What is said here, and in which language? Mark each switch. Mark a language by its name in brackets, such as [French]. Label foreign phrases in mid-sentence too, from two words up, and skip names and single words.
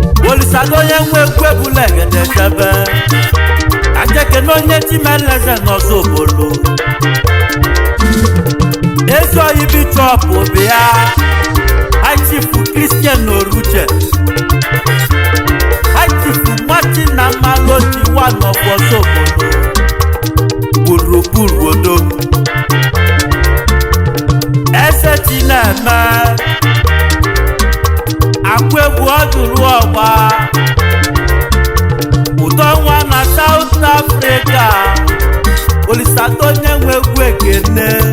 [Igbo] Olisado onye nwe egwu ebula egede jebe. Ka njeke na onye Chimeleze n'ọzọ obodo. Ezi oyi Bishop bịa. High Chief Christian Oruche. High Chief Martin Amalochi, [English] one of us obodo. [Igbo] Gburugburu odogwu. Eze Chineme, akwa egwu ọ jụrụ ọgba. Ụdọ nwa na South Africa, Olisato onye nwe egwu ekene.